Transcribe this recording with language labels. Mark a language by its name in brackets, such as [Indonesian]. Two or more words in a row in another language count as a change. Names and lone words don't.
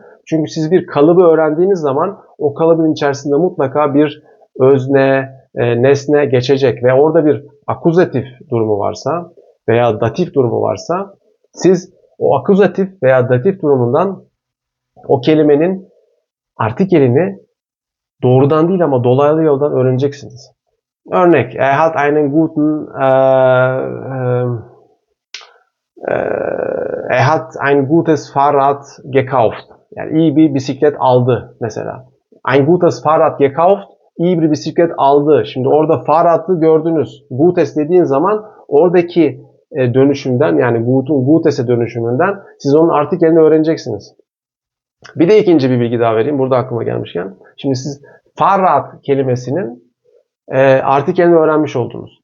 [Turkish] Çünkü siz bir kalıbı öğrendiğiniz zaman o kalıbın içerisinde mutlaka bir özne, nesne geçecek ve orada bir akuzatif durumu varsa veya datif durumu varsa siz o akuzatif veya datif durumundan o kelimenin artikelini doğrudan değil ama dolaylı yoldan öğreneceksiniz. Örnek, [German] er hat einen guten er hat ein gutes Fahrrad gekauft. [Turkish] Yani iyi bir bisiklet aldı mesela. [German] Ein gutes Fahrrad gekauft, [Turkish] iyi bir bisiklet aldı. Şimdi orada Fahrrad'ı gördünüz. Gutes dediğin zaman oradaki dönüşümden yani Gutes'e dönüşümünden siz onun artikelini öğreneceksiniz. Bir de ikinci bir bilgi daha vereyim. Burada aklıma gelmişken. Şimdi siz Fahrrad kelimesinin artikelini öğrenmiş oldunuz.